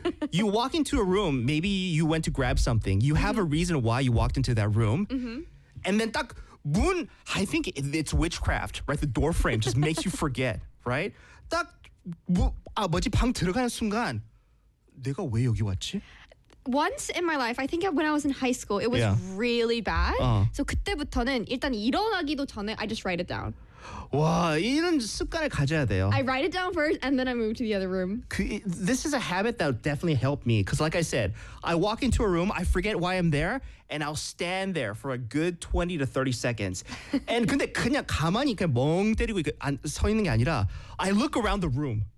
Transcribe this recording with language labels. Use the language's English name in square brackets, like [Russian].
[English] You walk into a room, maybe you went to grab something. You have a reason why you walked into that room. Mm-hmm. And then 딱 문, I think it's witchcraft, right? The door frame just makes you forget, right? [Korean] 딱 아, 뭐지? 방 들어가는 순간 내가 왜 여기 왔지? [English] Once in my life, I think when I was in high school, it was really bad. So 그때부터는 일단 일어나기도 전에 I just write it down. [Korean] 와, 이런 습관을 가져야 돼요. [English] I write it down first and then I move to the other room. 그, this is a habit that definitely helped me because like I said, I walk into a room, I forget why I'm there and I'll stand there for a good 20 to 30 seconds. [Korean] And 근데 그냥 가만히 그냥 멍 때리고 서 있는 게 아니라 I look around the room.